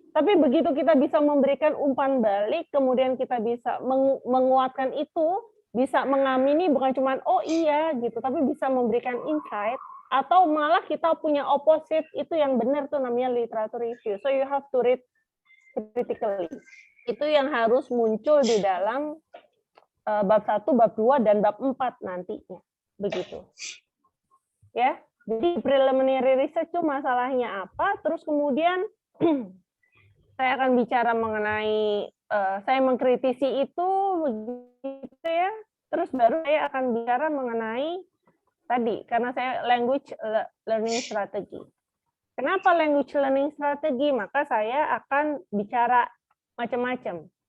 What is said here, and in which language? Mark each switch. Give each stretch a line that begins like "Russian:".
Indonesian: Tapi begitu kita bisa memberikan umpan balik, kemudian kita bisa menguatkan itu, bisa mengamini bukan cuman oh iya gitu, tapi bisa memberikan insight. Atau malah kita punya opposite, itu yang benar tuh namanya literatur review.
English: So you have to read critically.
Indonesian: Itu yang harus muncul di dalam bab 1, bab 2, dan bab 4 nantinya. Begitu. Ya, jadi preliminary research itu masalahnya apa, terus kemudian saya akan bicara mengenai, saya mengkritisi itu, begitu ya, terus baru saya akan bicara mengenai tadi, karena saya language learning strategy. Kenapa language learning strategy? Maka saya akan bicara macam-macam.